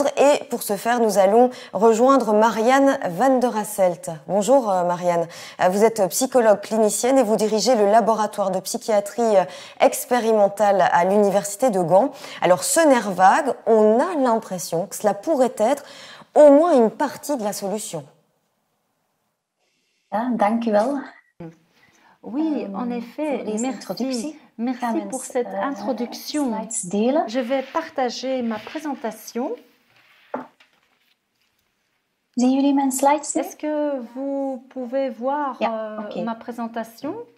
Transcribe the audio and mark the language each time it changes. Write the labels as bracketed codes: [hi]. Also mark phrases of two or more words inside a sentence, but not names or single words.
[fr] Et pour ce faire, nous allons rejoindre Marianne van der Hasselt. Bonjour Marianne, vous êtes psychologue clinicienne et vous dirigez le laboratoire de psychiatrie expérimentale à l'université de Gand. Alors ce nerf vague, on a l'impression que cela pourrait être au moins une partie de la solution. [nl] Dank u wel. [fr] Oui, en effet, merci pour cette introduction. Je vais partager ma présentation. Est-ce que vous pouvez voir ma présentation?